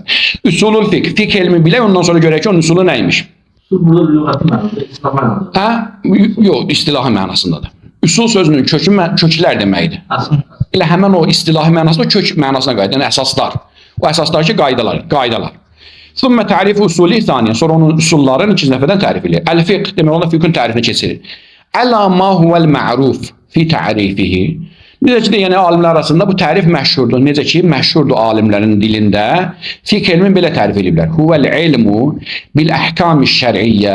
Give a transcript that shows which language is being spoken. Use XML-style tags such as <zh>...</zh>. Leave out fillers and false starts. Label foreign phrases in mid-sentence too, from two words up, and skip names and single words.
<az>Üsulul fiqh, fiqh elmi bilək, ondan sonra görək ki, onun üsulu nəymiş? Burada lüğəti mənada, istilah mənada. Yox, istilahı mənasındadır. Üsul sözünün köklər deməkdir. Elə həmən o istilahi mənasında kök mənasına qayıdır, yəni əsaslar. O əsaslar ki, qaydalar.</az> <ar>ثم تعريف أصوله ثانيا,</ar> <az>sonra onun üsullarını ikinci dəfədən tərif edir. Əl-fiqh demək ona fiqhin tərifini keçirir.</az> <ar>على ما هو المعروف في تعريفه.</ar> <az>Necə ki, yəni alimlər arasında bu tərif məşhurdur. Necə ki, məşhurdur alimlərin dilində. Fiqh elmin belə tərif ediblər.</az> <ar>هو العلم بالأحكام الشرعية.</ar>